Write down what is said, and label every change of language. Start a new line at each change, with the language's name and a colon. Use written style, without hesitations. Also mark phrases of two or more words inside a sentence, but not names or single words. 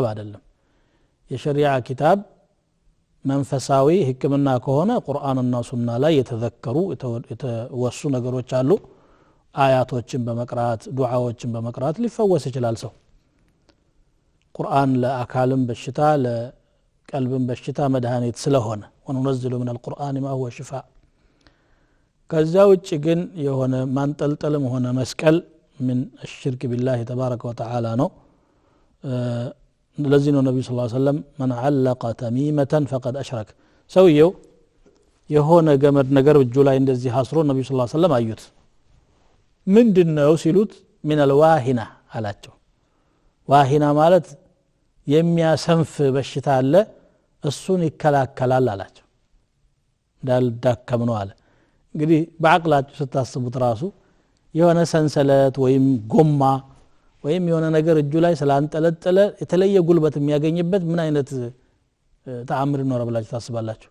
Amharic: አይደለም። የሸሪዓ ኪታብ መንፈሳዊ ሕክምና ከሆነ ቁርአንና ሱና ላይ የተዘከሩ የተወሱ ነገሮች አሉ። አያቶችን በመቅራት ዱዓዎችን በመቅራት ሊፈወስ ይችላል ሰው። ቁርአን ለአካልም በሽታ ለቀልብም በሽታ መድኃኒት ስለሆነ
Arabic: ونُنزّل من القرآن ما هو شفاء።
Amharic: ከዛ ውጭ ግን የሆነ ማንጠልጠልም ሆነ መስቀል ምን
Arabic: الشرك بالله تبارك وتعالى
Amharic: ነው። ለዚህ ነው ነብዩ
Arabic: صلى الله عليه وسلم من علق تميمة فقد أشرك።
Amharic: ሰውየው የሆነ ገመድ ነገር እጁ ላይ እንደዚህ አስሮ ነብዩ
Arabic: صلى الله عليه وسلم
Amharic: አዩት። ምንድነው ሲሉት
Arabic: من الواهنة
Amharic: አላቸው። ዋሂና ማለት የሚያሰንፍ በሽታ አለ፣ እሱን ይከላከላል አላቸው። እንዳልዳከም ነው አለ። እንግዲህ በአቅላችሁ ስታስቡት ራሱ የሆነ ሰንሰለት ወይም ጎማ ወይም የሆነ ነገር እጁ ላይ ስላንጠለጠለ የተለየ ጉልበት የሚያገኝበት ምን አይነት ተአምር ነው ብላችሁ ታስባላችሁ?